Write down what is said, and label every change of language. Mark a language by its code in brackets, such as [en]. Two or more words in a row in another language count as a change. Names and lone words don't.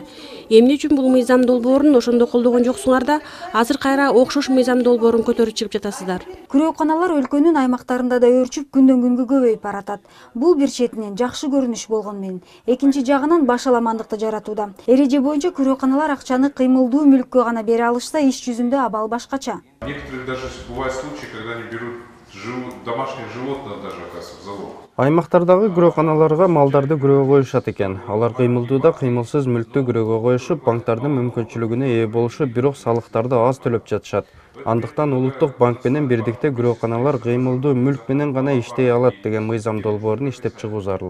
[ky] Эмне үчүн бул мыйзам долбоорун ошондо колдогон жоксуңар да, азыр кайра окшош мыйзам долбоорун көтөрүп чыгып жатасыздар. Күрөөканалар өлкөнүн аймактарында да өрчүп күндөн күнгө көбөйүп баратат. Бул бир четинен жакшы көрүнүш болгон менен, экинчи жагынан башаламандыкты жаратууда. Эреже боюнча күрөөканалар акчаны кыймылдуу мүлккө гана бере алышса, иш жүзүндө абал башкача. [ru] Некоторые даже бывают случаи, когда они берут домашних животных даже, оказывается, в залог. [ky] Аймактардагы күрөөканаларга малдарды күрөөгө коюшат экен. Алар кыймылдууда кыймылсыз мүлктү күрөөгө коюшуп, банктардын мүмкүнчүлүгүнө ээ болушуп, бирок салыктарды аз төлөп жатышат. Андыктан Улуттук банк менен бирдикте күрөөканалар кыймылдуу мүлк менен гана иштей алат деген мыйзам долбоорун иштеп чыгуу зарыл.